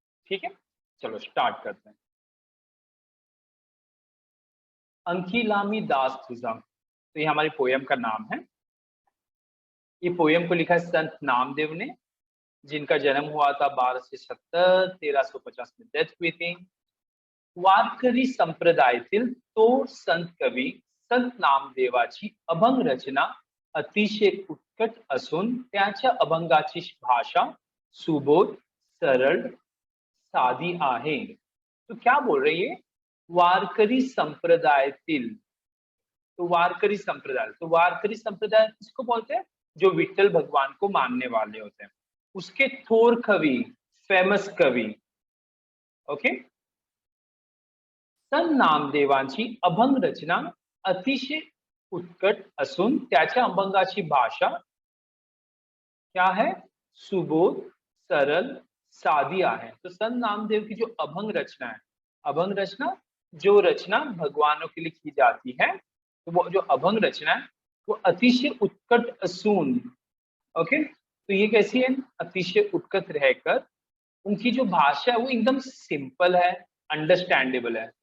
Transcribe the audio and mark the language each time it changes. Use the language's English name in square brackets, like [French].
[Hindi] ठीक है, चलो स्टार्ट करते हैं। [Marathi] अंकिलामी दास तुझा, [Hindi] तो ये हमारी पोयम का नाम है। ये पोयम को लिखा है संत नामदेव ने, जिनका जन्म हुआ था 1270, 1350 में डेथ हुई थी। [Marathi] वारकरी संप्रदायातील थोर संत कवी संत नामदेवाची अभंग रचना अतिशय उत्कट असून त्याच्या अभंगाची भाषा सुबोध, सरळ, साधी आहे। [Hindi] तो क्या बोल रही है? [Marathi] वारकरी संप्रदायातील, [Hindi] तो वारकरी संप्रदाय किसको बोलते हैं? जो विठल भगवान को मानने वाले होते हैं। उसके थोर कवि, फेमस कवि। [Marathi] ओके, संत नामदेवांची अभंग रचना अतिशय उत्कट असून त्याच्या अभंगाची भाषा [Hindi] क्या है? [Marathi] सुबोध, सरल, सादी आहे। [Hindi] तो संत नामदेव की जो अभंग रचना है, अभंग रचना जो रचना भगवानों के लिए की जाती है, तो वो जो अभंग रचना है वो [Marathi] अतिशय उत्कट असून। [Hindi] ओके, तो ये कैसी है? अतिशय उत्कट रहकर उनकी जो भाषा है वो एकदम सिंपल है, अंडरस्टैंडेबल है।